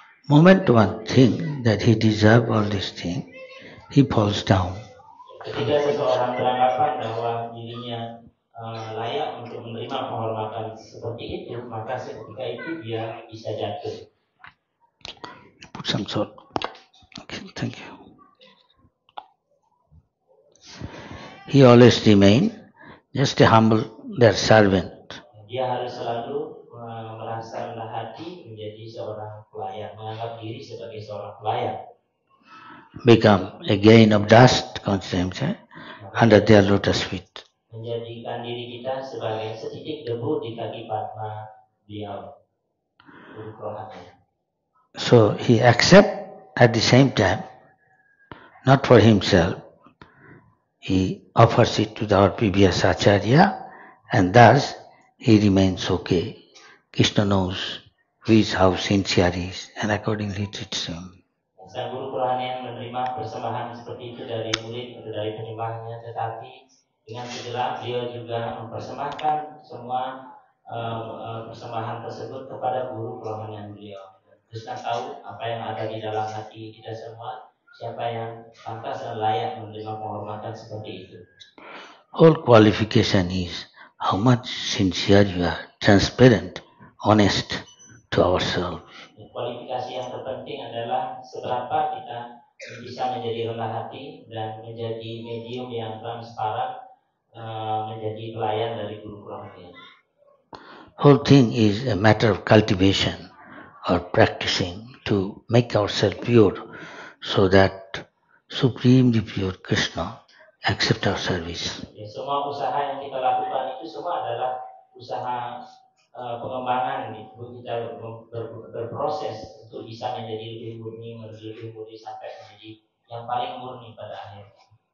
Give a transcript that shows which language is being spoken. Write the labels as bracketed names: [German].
[English] Moment one think that he deserves all these things, he falls down. [Indonesian] Ketika seseorang beranggapan bahwa dirinya layak untuk menerima penghormatan seperti itu, maka ketika itu dia bisa jatuh. [English] Put some salt. Okay, thank you. He always remain just a humble their servant. [Indonesian] Dia harus selalu merasa rendah hati menjadi seorang pelayan, menganggap diri sebagai seorang pelayan. [English] Become a grain of dust constantly under their lotus feet. [Indonesian] Menjadikan diri kita sebagai setitik debu di kaki Padma beliau, Guru Kerohanian. [English] So he accept at the same time, not for himself, he offers it to our previous Acharya, and thus he remains okay. Krishna knows which how sincere he is, and accordingly treats him. [Indonesian] Sang Guru Kerohanian menerima persembahan seperti itu dari murid atau dari penyembahnya, tetapi dengan segera beliau juga mempersembahkan semua persembahan tersebut kepada Guru Kerohanian beliau. Krishna tahu apa yang ada di dalam hati kita semua, siapa yang pantas dan layak menerima penghormatan seperti itu. [English] Whole qualification is how much sincere you are, transparent, honest to ourselves. [Indonesian] Kualifikasi yang terpenting adalah seberapa kita bisa menjadi rendah hati dan menjadi medium yang transparan, menjadi pelayan dari Guru Kerohanian. [English] Whole thing is a matter of cultivation or practicing to make ourselves pure so that supremely pure Krishna accept our service. [Indonesian] Ya, semua usaha yang kita lakukan itu semua adalah usaha pengembangan gitu. Kita berproses untuk bisa menjadi lebih murni sampai menjadi yang paling murni pada akhirnya.